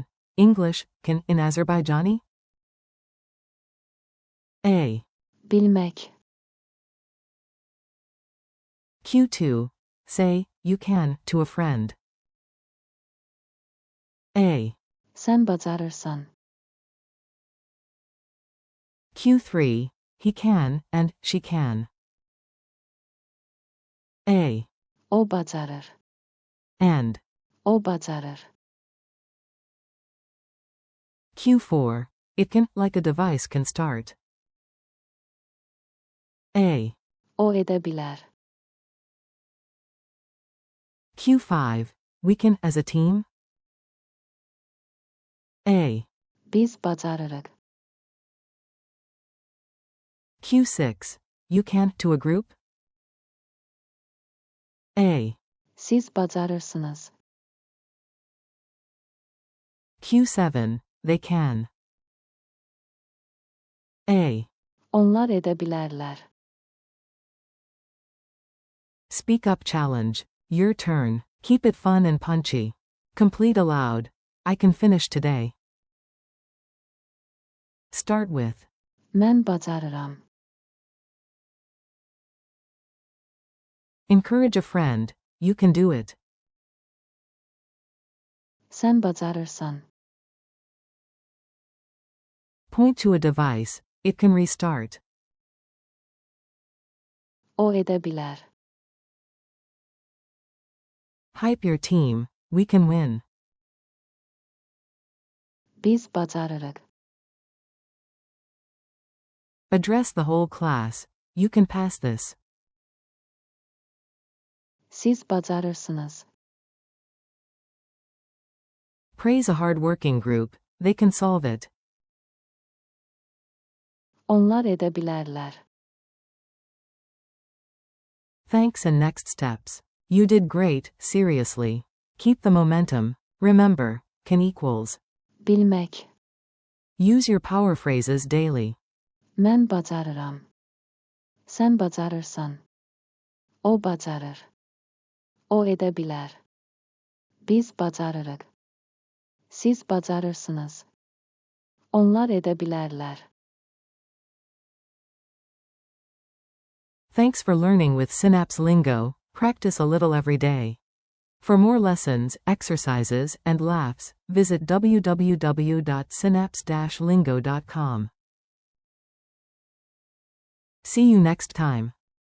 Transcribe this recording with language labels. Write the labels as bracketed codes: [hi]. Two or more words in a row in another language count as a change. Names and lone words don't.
[en] English, can, in Azerbaijani? A. [az] bilmək, [en] Q2. Say, you can, to a friend. A. [az] sən bacarırsan, [en] Q3. He can, and, she can. A. [az] o bacarır, [en] And. [az] o bacarır, [en] Q4. It can, like a device can start. [tr] O edebilir. [en] Q5. We can as a team? A. [az] Biz bacarırıq. [en] Q6. You can to a group? A. [az] Siz bacarırsınız. [en] Q7. They can. A. [tr] Onlar edebilirler. [en] Speak up challenge. Your turn. Keep it fun and punchy. Complete aloud. I can finish today. Start with. [az] Mən bacarıram. [en] Encourage a friend. You can do it. [az] Sən bacarırsan. [en] Point to a device. It can restart. [tr] O edebilir. [en] Hype your team. We can win. [az] Biz bacarırıq. [en] Address the whole class. You can pass this. [az] Siz bacarırsınız. [en] Praise a hard-working group. They can solve it. [tr] Onlar edebilirler. [en] Thanks and next steps. You did great, seriously. Keep the momentum. Remember, can equals. [az] Bilmək. [en] Use your power phrases daily. [az] Mən bacarıram. Sən bacarırsan. O bacarır. [tr] O edebilir. [az] Biz bacarırıq. Siz bacarırsınız. [tr] Onlar edebilirler. [en] Thanks for learning with Synapse Lingo. Practice a little every day. For more lessons, exercises, and laughs, visit www.synapse-lingo.com. See you next time.